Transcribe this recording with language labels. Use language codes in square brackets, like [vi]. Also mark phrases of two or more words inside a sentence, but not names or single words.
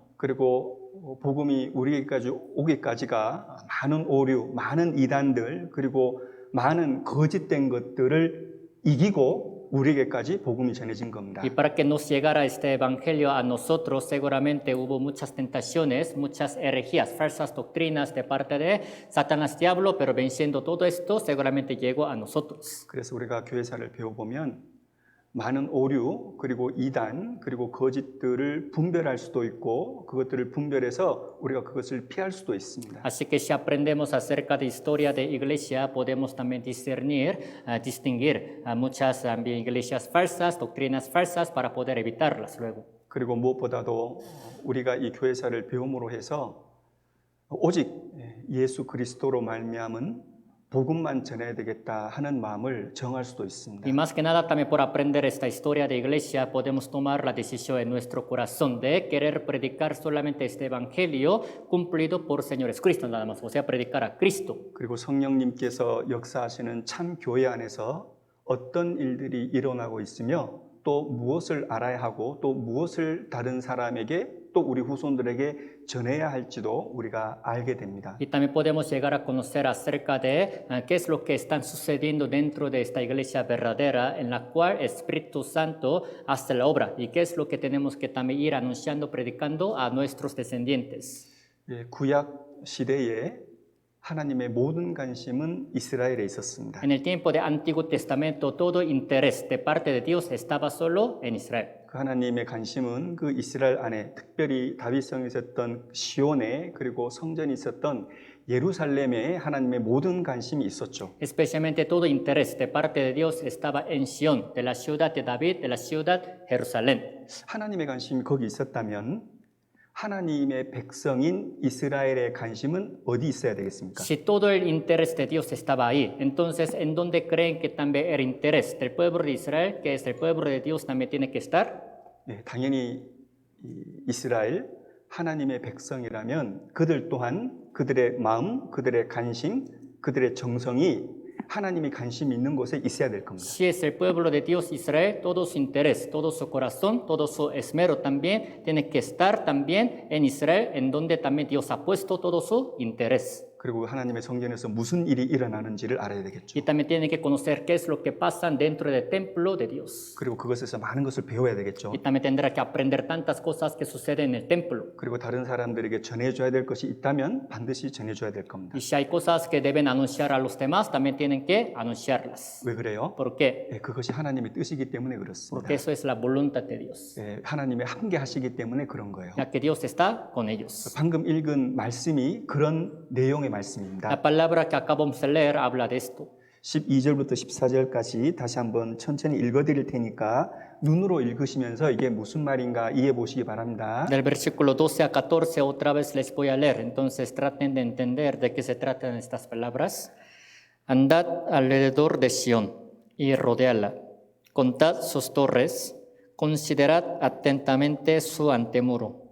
[ko] 그리고 복음이 우리에게까지 오기까지가 많은 오류, 많은 이단들, 그리고 많은 거짓된 것들을 이기고 우리에게까지 복음이 전해진 겁니다. [es] Y para que nos llegara este evangelio a nosotros, seguramente hubo muchas tentaciones, muchas herejías, falsas doctrinas de parte de Satanás diablo, pero venciendo todo esto, seguramente llegó a nosotros. [ko] 그래서 우리가 교회사를 배워보면 많은 오류, 그리고 이단, 그리고 거짓들을 분별할 수도 있고 그것들을 분별해서 우리가 그것을 피할 수도 있습니다. [es] Así que si aprendemos acerca de historia de iglesia, podemos también distinguir muchas iglesias falsas, doctrinas falsas, para poder evitarlas luego. [ko] 그리고 무엇보다도 우리가 이 교회사를 배움으로 해서 오직 예수 그리스도로 말미암은 복음만 전해야 되겠다 하는 마음을 정할 수도 있습니다. [es] Y más que nada, también por aprender esta historia de iglesia, podemos tomar la decisión en nuestro corazón de querer predicar solamente este evangelio cumplido por Señor Cristo, nada más, o sea, predicar a Cristo. [ko] 그리고 성령님께서 역사하시는 참 교회 안에서 어떤 일들이 일어나고 있으며 또 무엇을 알아야 하고 또 무엇을 다른 사람에게 또 우리 후손들에게 전해야 할지도 우리가 알게 됩니다. [es] Y también podemos llegar a conocer acerca de qué es lo que está sucediendo dentro de esta iglesia verdadera en la cual el Espíritu Santo hace la obra y qué es lo que tenemos que también ir anunciando, predicando a nuestros descendientes. [ko] 구약 시대에 하나님의 모든 관심은 이스라엘에 있었습니다. [es] En el tiempo del Antiguo Testamento, todo interés de parte de Dios estaba solo en Israel. [ko] 그 하나님의 관심은 그 이스라엘 안에 특별히 다윗성에 있었던 시온에 그리고 성전이 있었던 예루살렘에 하나님의 모든 관심이 있었죠. [es] Especialmente todo interés de parte de Dios estaba en Sion, de la ciudad de David, de la ciudad Jerusalén. [ko] 하나님의 관심이 거기 있었다면 하나님의 백성인 이스라엘의 관심은 어디 있어야 되겠습니까? [es] Si todo el interés de Dios estaba ahí, entonces ¿en dónde creen que también el interés del pueblo de Israel, que es el pueblo de Dios, también tiene que estar? [ko] 네, 당연히 이스라엘 하나님의 백성이라면 그들 또한 그들의 마음, 그들의 관심, 그들의 정성이 하나님이 관심 있는 곳에 있어야 될 겁니다. [es] Si es el pueblo de Dios Israel, todo su interés, todo su corazón, todo su esmero también tiene que estar también en Israel, en donde también Dios ha puesto todo su interés. [ko] 그리고 하나님의 성전에서 무슨 일이 일어나는지를 알아야 되겠죠. [es] Y también tiene que conocer qué es lo que pasa dentro del templo de Dios. [ko] 그리고 그것에서 많은 것을 배워야 되겠죠. [es] Y también tendrá que aprender tantas cosas que suceden en el templo. [ko] 그리고 다른 사람들에게 전해줘야 될 것이 있다면 반드시 전해줘야 될 겁니다. [es] Y si hay cosas que deben anunciar a los demás, también tienen que anunciarlas. [ko] 왜 그래요? [es] ¿Por qué? [ko] 그것이 하나님의 뜻이기 때문에 그렇습니다. [es] Porque eso es la voluntad de Dios. [ko] 하나님의 함께 하시기 때문에 그런 거예요. [es] Ya que Dios está con ellos. [ko] 방금 읽은 말씀이 그런 내용의 말씀입니다. [es] La palabra que acabamos de leer habla de esto. [ko] 12절부터 14절까지 다시 한번 천천히 읽어드릴 테니까 눈으로 읽으시면서 이게 무슨 말인가 이해해 보시기 바랍니다. [es] Del versículo 12 a 14 otra vez les voy a leer. Entonces traten de entender de qué se tratan estas palabras. Andad alrededor de Sión y rodeadla. Contad sus torres. Considerad atentamente su antemuro.